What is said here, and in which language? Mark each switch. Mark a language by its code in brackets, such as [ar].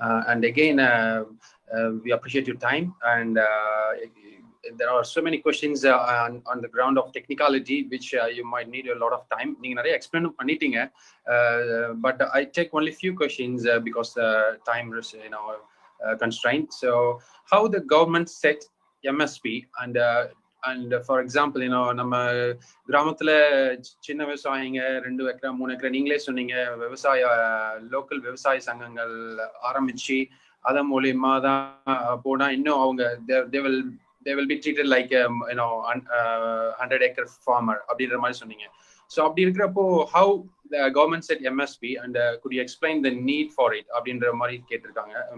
[en] And again, we appreciate your time, and there are so many questions on the ground of technicality which you might need a lot of time. [ta] நீங்க நிறைய explain பண்ணிட்டீங்க, [en] but I take only few questions because time is, you know, constraint. So how the government set MSP, and for example, you know, [ta] நம்ம கிராமத்துல சின்ன விவசாயிங்க 2 ஏக்கரா 3 ஏக்கரா நீங்களே சொன்னீங்க, லோக்கல் விவசாய சங்கங்கள் ஆரம்பிச்சு அதன் மூலியமா தான் போனா இன்னும் அவங்க [en] they will be treated like you know 100-acre farmer [ta] அப்படின்ற மாதிரி சொன்னீங்க. [en] So [ta] அப்படி இருக்கிறப்போ [en] how the government set MSP, and could you explain the need for it [ta] அப்படின்ற மாதிரி கேட்டிருக்காங்க.